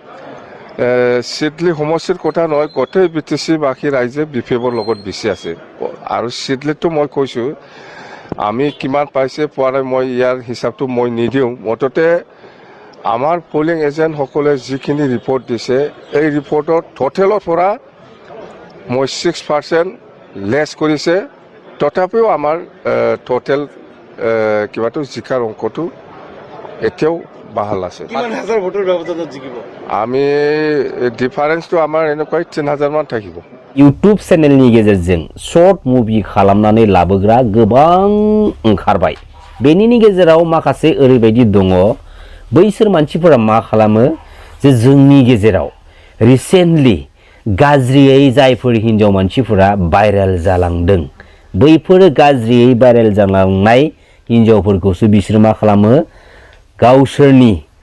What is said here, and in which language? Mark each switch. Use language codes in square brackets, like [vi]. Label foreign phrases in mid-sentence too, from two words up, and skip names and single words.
[as] সিডলি সমষ্টিৰ কথা নহয় গোটেই বিটিচি বাকী ৰাইজে বিপিএফৰ লগত বেছি আছে আৰু সিডলিতো মই কৈছোঁ আমি কিমান পাইছে পোৱা নাই মই ইয়াৰ হিচাপটো মই নিদিওঁ মুঠতে আমাৰ [en] polling agentসকলে [as] যিখিনি ৰিপৰ্ট দিছে এই ৰিপৰ্টত টোটেলৰ পৰা মই 6% লেছ কৰিছে তথাপিও আমাৰ টোটেল কিবাটো জিকাৰ অংকটো এতিয়াও বাহাল আছে কিমান হাজাৰ ভোটৰ ব্যৱধানত জিকিব আমি ডিফাৰেন্সটো আমাৰ এনেকৈ 3000 মান থাকিব [brx] ইউটিউব चेनेलनि गेजेरजों [en] short movie [brx] खालामनानै लाबोग्रा गोबां ओंखारबाय बेनिनि गेजेराव माखासे ओरैबायदि दङ बैसोर मानसिफोरा मा खालामो जे जोंनि गेजेराव रिसेन्टलि गाज्रियै जायफोर हिन्जाव मानसिफोरा भाइरेल जालांदों बैफोर गाज्रियै भाइरेल जालांनाय हिन्जावफोरखौसो बिसोर मा खालामो गावसोरनि